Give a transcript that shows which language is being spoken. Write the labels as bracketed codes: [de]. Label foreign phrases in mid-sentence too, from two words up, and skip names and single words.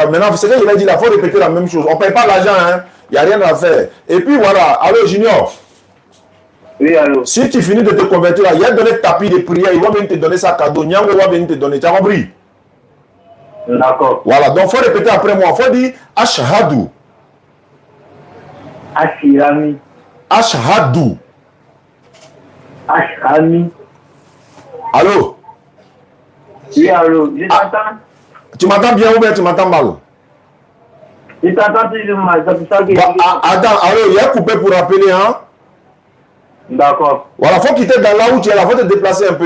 [fr] Maintenant, c'est ce que je l'ai dit là, il faut répéter la même chose. On ne paye pas l'argent, hein. Il n'y a rien à faire. Et puis voilà, allô Junior. Oui, allô. Si tu finis de te convertir là, il y a donné tapis de prière, il va venir te donner ça cadeau. Nyango va venir te donner. Tu as compris? D'accord. Voilà, donc il faut répéter après moi. Il faut dire Ashhadu. Ashirami. Ashhadu. Ashami. Allô? Oui, allô. Je t'entends. Tu m'entends bien ou bien tu m'entends mal? Je t'entends toujours mal. C'est pour ça que. Attends, allô, il y a coupé pour rappeler, hein? D'accord. Voilà, faut quitter dans là où tu es là, faut te déplacer un peu.